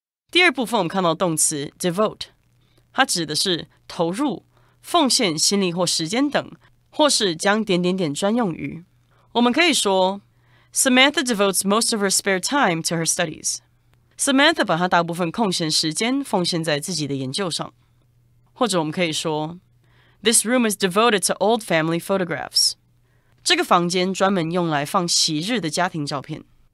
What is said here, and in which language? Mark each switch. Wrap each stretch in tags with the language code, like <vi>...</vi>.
<zh>第二部分我们看到动词 devote， 它指的是投入、奉献心力或时间等，或是将点点点专用于。我们可以说</zh> <en>Samantha devotes most of her spare time to her studies.</en> <zh>Samantha 把她大部分空闲时间奉献在自己的研究上。或者我们可以说</zh> <en>This room is devoted to old family photographs.</en> <zh>这个房间专门用来放昔日的家庭照片。</zh>